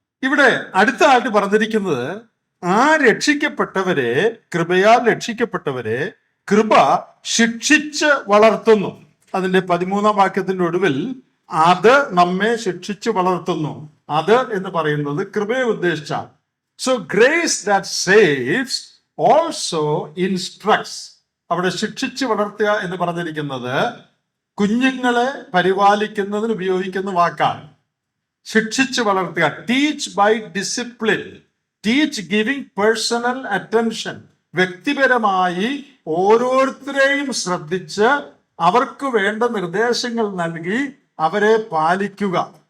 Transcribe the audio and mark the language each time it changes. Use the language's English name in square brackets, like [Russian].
[Malayalam] ഇവിടെ അടുത്തായിട്ട് പറഞ്ഞിരിക്കുന്നത്, ആ രക്ഷിക്കപ്പെട്ടവരെ, കൃപയാൽ രക്ഷിക്കപ്പെട്ടവരെ കൃപ ശിക്ഷിച്ച് വളർത്തുന്നു. അതിന്റെ 13-ാം വാക്യത്തിന്റെ ഒടുവിൽ, അത് നമ്മെ ശിക്ഷിച്ച് വളർത്തുന്നു. അത് എന്ന് പറയുന്നത് കൃപയെ ഉദ്ദേശിച്ചാണ്. [English] So grace that saves also instructs. [Malayalam] അവിടെ ശിക്ഷിച്ച് വളർത്തുക എന്ന് പറഞ്ഞിരിക്കുന്നത് കുഞ്ഞുങ്ങളെ പരിപാലിക്കുന്നതിന് ഉപയോഗിക്കുന്ന വാക്കാണ്. ശിക്ഷിച്ച് വളർത്തുക, [English] Teach by discipline, teach giving personal attention. [Malayalam] വ്യക്തിപരമായി ഓരോരുത്തരെയും ശ്രദ്ധിച്ച് അവർക്ക് വേണ്ട നിർദ്ദേശങ്ങൾ നൽകി അവരെ പാലിക്കുക.